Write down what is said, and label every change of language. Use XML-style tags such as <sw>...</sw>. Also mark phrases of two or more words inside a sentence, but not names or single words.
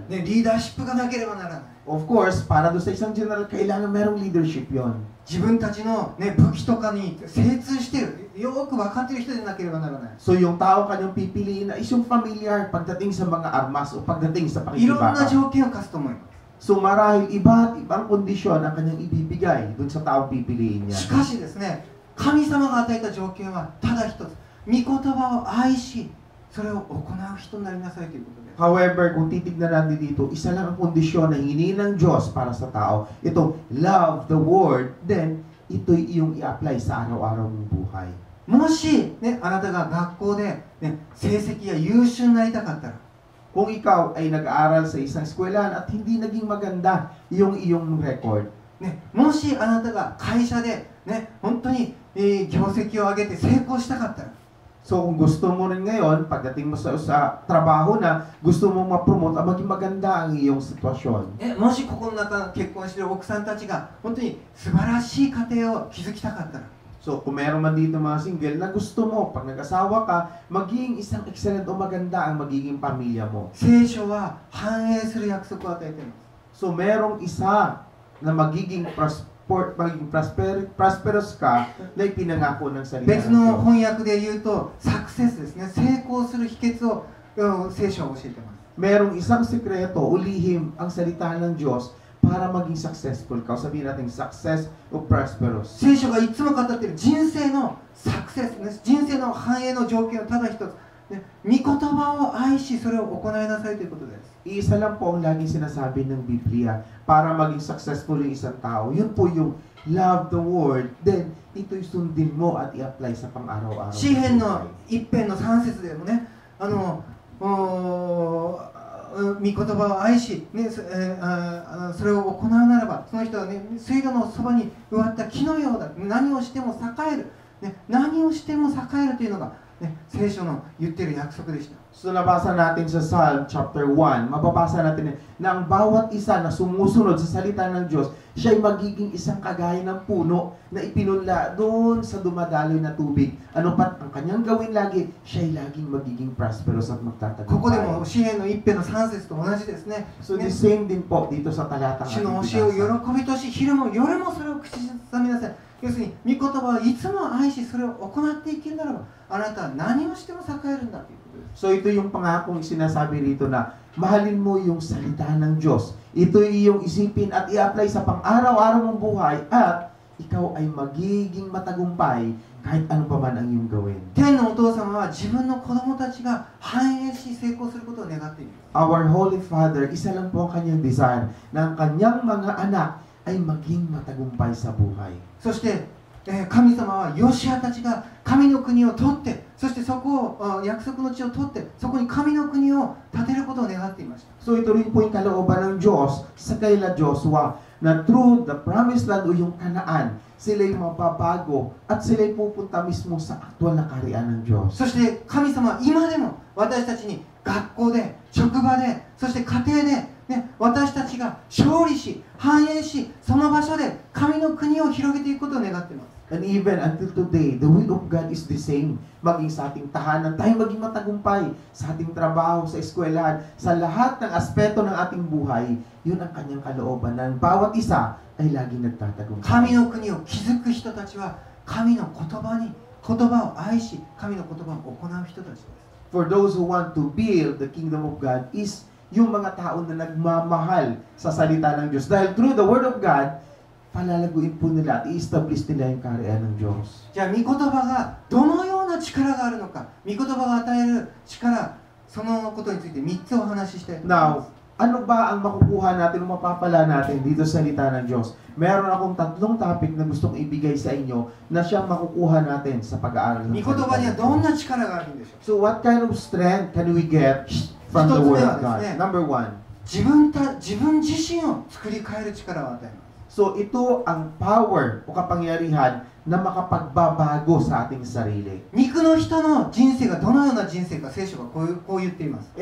<ja>ね、リーダーシップがなければならない。</ja> <en>Of course,</en> <tl>para doon sa isang general, kailangan merong leadership yon.</tl> <ja>自分たちの、ね、武器とかに精通している、よく分かっている人でなければならない。</ja> <tl>So yung tao kanyang pipiliin na is yung familiar pagdating sa mga armas o pagdating sa</tl> <ja>いろんな</ja> <tl>pakikibaka.</tl> <ja>条件を課すと思います。</ja> <tl>So marahil iba't ibang kondisyon ang kanyang ibibigay doon sa taong pipiliin niya.</tl> <ja>しかしですね、神様が与えた条件はただ一つ、御言葉を愛し、それを行う人になりなさいということです。</ja> <tl>However, kung titignan natin dito, isa lang ang kondisyon na hingin ng Diyos para sa tao. Ito,</tl> <en>love the Word,</en> <tl>then ito'y iyong i-apply sa araw-araw mong buhay.</tl> <ja>もし、ね、あなたが学校で、ね、成績が優秀になりたかったら、</ja> <tl>Kung ikaw ay nag-aaral sa isang eskwelahan at hindi naging maganda yung iyong record,</tl> <ja>ね、もしあなたが会社で、ね、本当に、業績を上げて成功したかったら、</ja> <tl>so kung gusto mo rin ngayon, pagdating mo sa trabaho na, gusto mo ma-promote, maging maganda ang iyong sitwasyon.</tl> <ja>もしここの中結婚している奥さんたちが本当に素晴らしい家庭を築きたかったら、</ja> <tl>So kung meron man dito mga single na gusto mo, pag nag-asawa ka, maging isang excellent o maganda ang magiging pamilya mo.</tl> <ja>聖書は繁栄する約束を与えています。</ja> <tl>So merong isa na magiging prosperous ka na ipinangako ng salita</tl> <ja>別</ja> <tl>ng</tl> <ja>の</ja> <tl>Diyos.</tl> <ja>翻訳で言うとサクセスですね、成功する秘訣を聖書は教えています。</ja> <tl>Merong isang sekreto, ulihim ang salita ng Diyos para maging successful ka. O sabihin natin success o prosperous.</tl> <ja>聖書がいつも語っている人生のサクセス、ね、人生の繁栄の条件はただ一つ、ね、御言葉を愛しそれを行いなさいということです。</ja> <tl>Isa lang po ang laging sinasabi ng Biblia para maging successful yung isang tao. Yun po yung</tl> <en>love the word,</en> <tl>then ito'y sundin mo at i-apply sa pang-araw-araw.</tl> <ja>詩篇の一編の3節でもね、御言葉を愛し、ねそれを行うならば、その人は、ね、水路のそばに植わった木のようだ。何をしても栄える。ね、何をしても栄えるというのが、ね、聖書の言っている約束でした。</ja> <tl>So nabasa natin sa</tl> <en>Psalm chapter</en> <tl>1, mababasa natin na ang bawat isa na sumusunod sa salita ng Diyos, siya ay magiging isang kagaya ng puno na ipinunla doon sa dumadaloy na tubig. Ano pat ang kanyang gawin lagi, siya ay laging magiging prosperous at</tl> <ja>ここで</ja> <tl>magtatagumpay.</tl> <ja>も詩篇の一編の3節と同じですね。</ja> <en>So the same</en> <tl>din po dito sa talatang</tl> <ja>主の</ja> <tl>ating</tl> <ja>教えを</ja> <tl>binasa.</tl> <ja>喜びとし、昼も夜もそれを口ずさみなさい。要するに、御言葉をいつも愛し、それを行っていけるならば、あなたは何をしても栄えるんだということです。</ja> <tl>So ito yung pangakong sinasabi rito na mahalin mo yung salita ng Diyos. Ito yung isipin at i-apply sa pang-araw-araw mong buhay at ikaw ay magiging matagumpay kahit ano pa man ang iyong gawin.</tl> <ja>天のお父様は自分の子供たちが繁栄し成功することを願っています。</ja> <en>Our Holy Father,</en> <tl>isa lang po ang kanyang desire na ang kanyang mga anak ay maging matagumpay sa buhay.</tl> <ja>そして、神様はヨシアたちが神の国を取って、そしてそこを約束の地を取って、そこに神の国を建てることを願っていました。</ja> <tl>So ito rin po yung kalooban ng Diyos sa kaila Joshua na</tl> <en>through the promised land</en> <tl>o yung Kanaan, sila'y mababago at sila'y pupunta mismo sa aktual na kaharian ng Diyos.</tl> <ja>そして神様は今でも私たちに学校で、職場で、そして家庭で、ね、私たちが勝利し、繁栄し、その場所で神の国を広げていくことを願っています。</ja> <en>And even until today, the will of God is the same.</en> <tl>Maging sa ating tahanan, tayo maging matagumpay sa ating trabaho, sa eskwelahan, sa lahat ng aspeto ng ating buhay, yun ang kanyang kalooban na bawat isa ay laging nagtatagumpay.</tl> <ja>神の国を築く人たちは神の言葉を愛し、神の言葉を行う人たちです。</ja> <en>For those who want to build the kingdom of God is</en> <tl>yung mga tao na nagmamahal sa salita ng Diyos.</tl> <en>Dahil through the Word of God,</en> <tl>palalaguin po nila at i-establish nila yung kaharian ng Diyos.</tl> <ja>じゃあ、御言葉がどのような力があるのか、御言葉が与える力、そのことについて3つお話ししたいと思います。</ja> <tl>Now, ano ba ang makukuha natin o mapapala natin dito sa salita ng Diyos? Meron akong tatlong topic na gustong ibigay sa inyo na siyang makukuha natin sa pag-aaral ng</tl> <ja>御言葉にはどんな力があるんでしょう。</ja> <en>So what kind of strength can we get from the Word of God? Number one,</en> <ja>自分自身を作り変える力を与えます。</ja> <tl>So ito ang power o kapangyarihan na makapagbabago sa ating sarili.</tl> <ja>肉の人の人生がどのような人生か聖書がこう言っています。</ja>